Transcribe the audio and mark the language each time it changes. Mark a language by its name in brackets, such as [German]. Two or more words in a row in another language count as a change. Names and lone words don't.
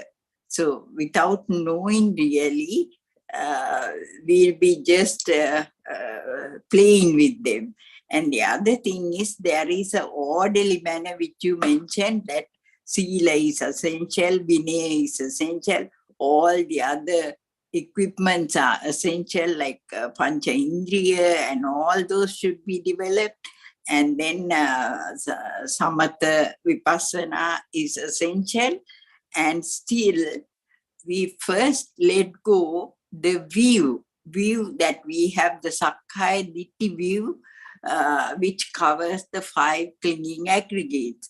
[English] So without knowing really, we'll be just playing with them. And the other thing is, there is an orderly manner which you mentioned, that sila is essential, vinaya is essential, all the other equipments are essential, like [Pali] pancha indriya [English] and all those should be developed. And then [Pali] samatha vipassana [English] is essential. And still, we first let go the view that we have, the [Pali] Sakkaya Ditthi [English] view, which covers the 5 clinging aggregates.